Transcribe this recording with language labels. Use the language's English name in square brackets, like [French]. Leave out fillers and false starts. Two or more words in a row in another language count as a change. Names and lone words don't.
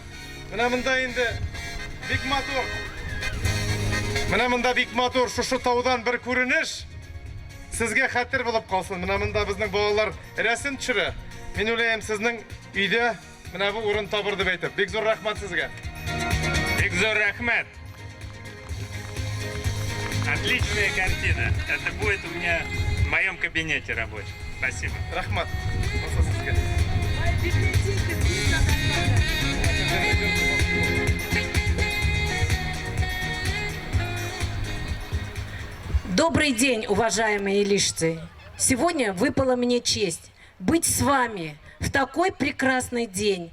[Tatar] Менә монда инде бик матур. Менә монда бик матур шушы таудан бер күренеш сезгә хәтер булып калсын. Менә монда безнең балалар рәсем төшерә. Мин уйлыйм, сезнең өйдә менә бу урын табыр дип әйтеп. Бик зур рәхмәт сезгә. Бик зур рәхмәт. [Russian] Отличная картина. Это будет у меня в моем кабинете рабочем. Спасибо. [Tatar] Рәхмәт. Маса сезгә. [Russian] Добрый день, уважаемые илишцы! Сегодня выпала мне честь быть с вами в такой прекрасный день.